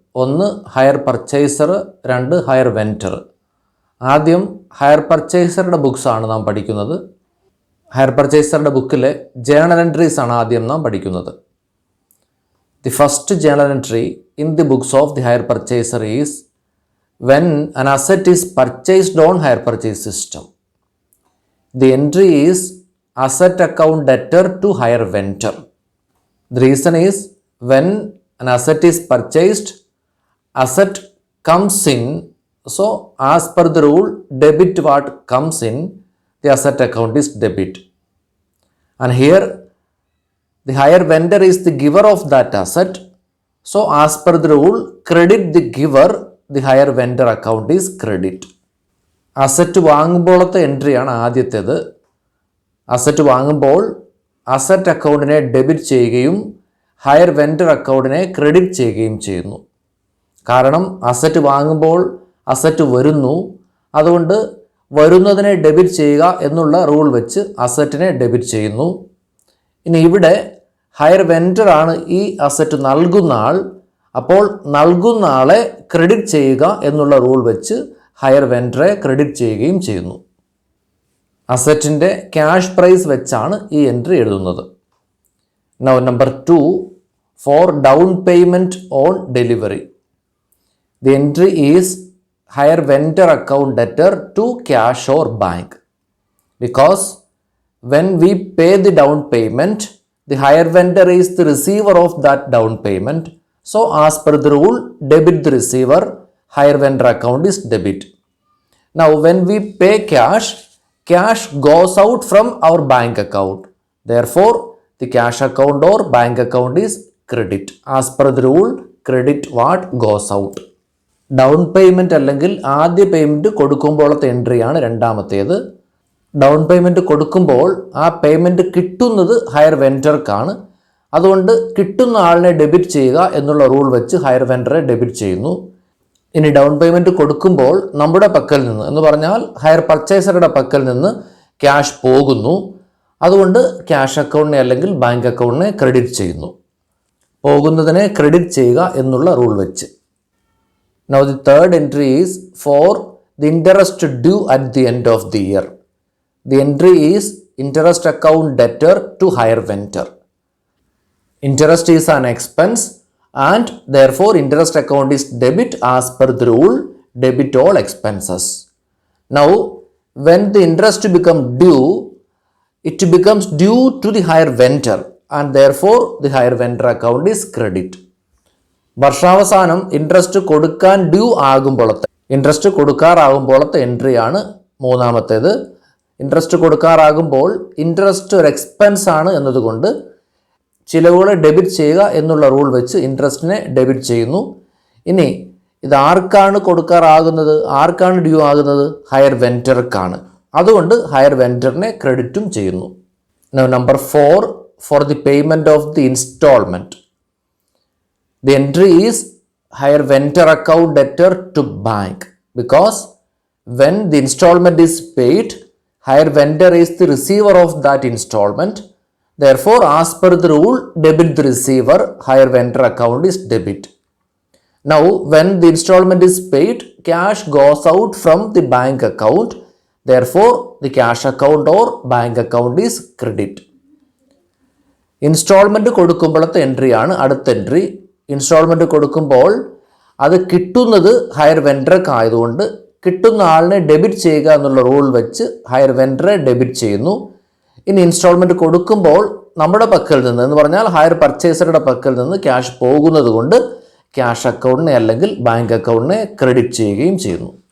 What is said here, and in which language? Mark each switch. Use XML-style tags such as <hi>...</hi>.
<ml>ഒന്ന് higher purchaser, രണ്ട് higher vendor. ആദ്യം ഹയർ പർച്ചേസറുടെ ബുക്സ് ആണ് നാം പഠിക്കുന്നത്. ഹയർ പർച്ചേസറുടെ ബുക്കിലെ ജേണൽ എൻട്രീസ് ആണ് ആദ്യം നാം പഠിക്കുന്നത്.</ml> <en>The first journal entry in the books of the hire purchaser is when an asset is purchased on hire purchase system. The entry is asset account debtor to hire vendor. The reason is when an asset is purchased, asset comes in. So as per the rule, debit what comes in, the asset account is debit. And here the hire vendor is the giver of that asset. So as per the rule, credit the giver, the hire vendor account is credit.</en> <ml>Asset വാങ്ങുമ്പോഴത്തെ എൻട്രിയാണ് ആദ്യത്തേത്. Asset വാങ്ങുമ്പോൾ asset അക്കൗണ്ടിനെ debit ചെയ്യുകയും higher vendor അക്കൗണ്ടിനെ credit ചെയ്യുകയും ചെയ്യുന്നു. കാരണം asset വാങ്ങുമ്പോൾ asset വരുന്നു, അതുകൊണ്ട് വരുന്നതിനെ ഡെബിറ്റ് ചെയ്യുക എന്നുള്ള റൂൾ വെച്ച് അസറ്റിനെ ഡെബിറ്റ് ചെയ്യുന്നു. ഇനി ഇവിടെ ഹയർ വെൻഡർ ആണ് ഈ അസറ്റ് നൽകുന്ന ആൾ. അപ്പോൾ നൽകുന്ന ആളെ ക്രെഡിറ്റ് ചെയ്യുക എന്നുള്ള റൂൾ വെച്ച് ഹയർ വെൻഡറെ ക്രെഡിറ്റ് ചെയ്യുകയും ചെയ്യുന്നു. അസറ്റിൻ്റെ ക്യാഷ് പ്രൈസ് വെച്ചാണ് ഈ എൻട്രി എഴുതുന്നത്.</ml> <en>Now number 2, for down payment on delivery. The entry is hire vendor account debtor to cash or bank. Because when we pay the down payment, the hire vendor is the receiver of that down payment. So as per the rule, debit the receiver, hire vendor account is debit. Now when we pay cash, cash goes out from our bank account. Therefore, the cash account or bank account is credit. As per the rule, credit what goes out.</en> <ml>Down payment അല്ലെങ്കിൽ ആദ്യ payment കൊടുക്കുമ്പോഴത്തെ എൻട്രിയാണ് രണ്ടാമത്തേത്. Down payment കൊടുക്കുമ്പോൾ ആ payment കിട്ടുന്നത് higher വെൻഡർക്കാണ്. അതുകൊണ്ട് കിട്ടുന്ന ആളിനെ debit ചെയ്യുക എന്നുള്ള റൂൾ വെച്ച് ഹയർ വെൻഡറെ ഡെബിറ്റ് ചെയ്യുന്നു. ഇനി ഡൗൺ പേയ്മെൻറ്റ് കൊടുക്കുമ്പോൾ നമ്മുടെ പക്കൽ നിന്ന് എന്ന് പറഞ്ഞാൽ ഹയർ പർച്ചേസറുടെ പക്കൽ നിന്ന് ക്യാഷ് പോകുന്നു. അതുകൊണ്ട് ക്യാഷ് അക്കൗണ്ടിനെ അല്ലെങ്കിൽ ബാങ്ക് അക്കൗണ്ടിനെ ക്രെഡിറ്റ് ചെയ്യുന്നു. പോകുന്നതിനെ ക്രെഡിറ്റ് ചെയ്യുക എന്നുള്ള റൂൾ വെച്ച്.</ml> <en>Now the third entry is for the interest due at the end of the year. The entry is interest account debtor to hire vendor. Interest is an expense and therefore interest account is debit as per the rule, debit all expenses. Now when the interest become due, it becomes due to the higher vendor and therefore the higher vendor account is credit.</en> <ml>വർഷാവസാനം interest കൊടുക്കാൻ due ആകുമ്പോഴത്തെ interest കൊടുക്കാറാകുമ്പോഴത്തെ എൻട്രിയാണ് മൂന്നാമത്തേത്. Interest കൊടുക്കാറാകുമ്പോൾ interest ഒരു expense ആണ് എന്നതുകൊണ്ട് ചിലവുകളെ debit ചെയ്യുക എന്നുള്ള rule വെച്ച് ഇൻട്രസ്റ്റിനെ debit ചെയ്യുന്നു. ഇനി ഇത് ആർക്കാണ് കൊടുക്കാറാകുന്നത്, ആർക്കാണ് ഡ്യൂ ആകുന്നത്? ഹയർ വെൻഡർക്കാണ്. അതുകൊണ്ട് ഹയർ വെൻഡറിനെ ക്രെഡിറ്റും ചെയ്യുന്നു.</ml> <en>Number 4, for the payment of the instalment. The entry is hire vendor account debtor to bank. Because when the instalment is paid, hire vendor is the receiver of that instalment. Therefore, as per the rule, debit the receiver, hire vendor account is debit. Now, when the installment is paid, cash goes out from the bank account. Therefore, the cash account or bank account is credit.</en> <ml>Instalment കൊടുക്കുമ്പോഴത്തെ എൻട്രിയാണ് അടുത്ത entry. Instalment കൊടുക്കുമ്പോൾ അത് കിട്ടുന്നത് higher വെൻഡർക്ക് ആയതുകൊണ്ട് കിട്ടുന്ന ആളിനെ debit ചെയ്യുക എന്നുള്ള rule വെച്ച് ഹയർ വെൻഡറെ ഡെബിറ്റ് ചെയ്യുന്നു. ഇനി ഇൻസ്റ്റാൾമെൻറ്റ് കൊടുക്കുമ്പോൾ നമ്മുടെ പക്കൽ നിന്ന് എന്ന് പറഞ്ഞാൽ ഹയർ പർച്ചേസറുടെ പക്കൽ നിന്ന് ക്യാഷ് പോകുന്നത് കൊണ്ട് ക്യാഷ് അക്കൗണ്ടിനെ അല്ലെങ്കിൽ ബാങ്ക് അക്കൗണ്ടിനെ ക്രെഡിറ്റ് ചെയ്യുകയും ചെയ്യുന്നു.</ml>